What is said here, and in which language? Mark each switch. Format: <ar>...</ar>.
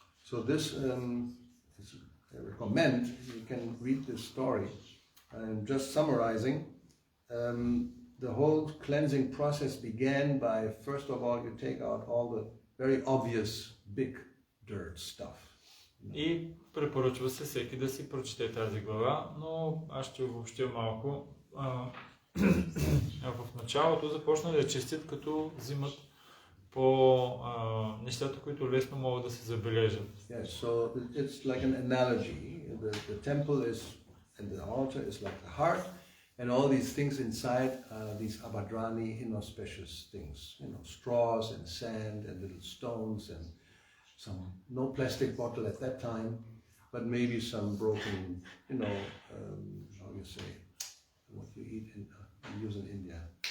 <en>So this, I recommend, you can read this story. I'm just summarizing. the whole cleansing process began by, first of all, you take out all the very obvious big dirt stuff.</en> <bg>И препоръчва се всеки да си прочете тази глава, но аз ще обобщя малко. В началото започна да я чистят, като взимат по нещата, които лесно могат да се забележат.</bg> <en>Yes, so it's like an analogy. The temple is, and the altar is like the heart, and all these things inside are these abadrani, inauspicious things. Straws and sand and little stones and no plastic bottle at that time, but maybe some broken, how you say, what you eat use in India.</en>